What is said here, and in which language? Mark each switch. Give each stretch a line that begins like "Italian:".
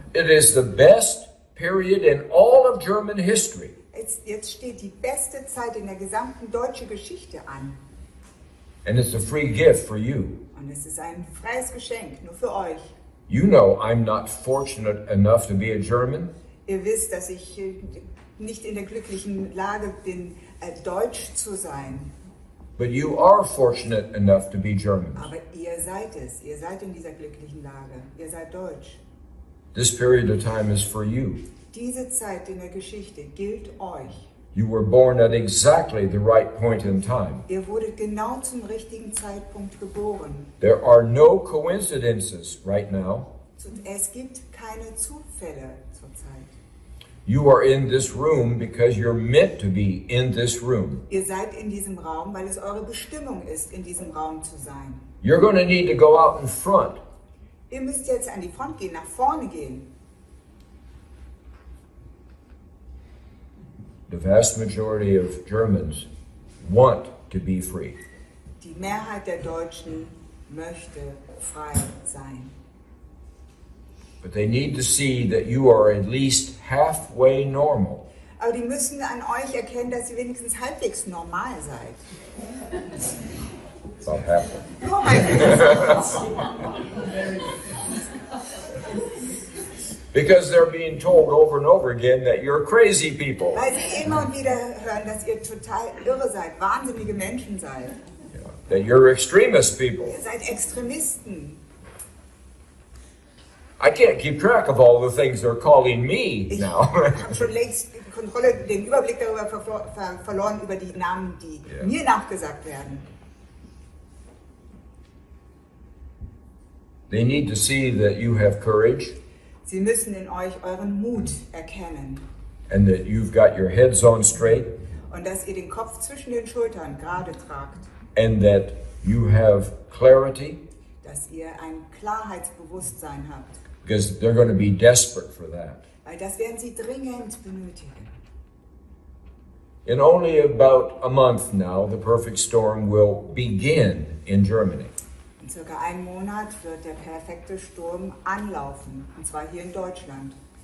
English: It is the best period in all of German history.
German: Jetzt steht die beste Zeit in der gesamten deutschen Geschichte an.
English: And it's a free gift for you.
German: Und es ist ein freies Geschenk, nur für euch.
English: You know I'm not fortunate enough to be a German.
German: Ihr wisst, dass ich nicht in der glücklichen Lage bin, deutsch zu sein.
English: But you are fortunate enough to be German.
German: Aber ihr seid es. Ihr seid in dieser glücklichen Lage. Ihr seid deutsch.
English: This period of time is for you.
German: Diese Zeit in der Geschichte gilt euch.
English: You were born at exactly the right point in time.
German: Ihr wurdet genau zum richtigen Zeitpunkt geboren.
English: There are no coincidences right now.
German: Es gibt keine Zufälle zurzeit.
English: You are in this room because you're meant to be in this room.
German: Ihr seid in diesem Raum, weil es eure Bestimmung ist, in diesem Raum zu sein.
English: You're going to need to go out in front.
German: Ihr müsst jetzt an die Front gehen, nach vorne gehen.
English: The vast majority of Germans want to be free.
German: Die Mehrheit der Deutschen möchte frei sein.
English: But they need to see that you are at least halfway normal.
German: Aber die müssen an euch erkennen, dass ihr wenigstens halbwegs normal seid.
English: About halfway.
German: Nur halbwegs.
English: Because they're being told over and over again that you're crazy people.
German: Weil sie immer und wieder hören, dass ihr total irre seid, wahnsinnige Menschen seid.
English: Yeah. That you're extremist people.
German: Ihr seid Extremisten.
English: I can't keep track of all the things they're calling me
German: Ich
English: now.
German: habe schon längst die Kontrolle, den Überblick darüber verloren, über die Namen, die mir nachgesagt werden.
English: They need to see that you have courage.
German: Sie müssen in euch euren Mut erkennen.
English: And that you've got your heads on straight.
German: Und dass ihr den Kopf zwischen den Schultern gerade tragt.
English: And that you have clarity.
German: Dass ihr ein Klarheitsbewusstsein habt.
English: Because they're going to be desperate for that.
German: Weil das werden sie dringend benötigen.
English: In only about a month now, the perfect storm will begin in Germany.
German: In circa einem Monat wird der perfekte Sturm anlaufen, und zwar hier in Deutschland.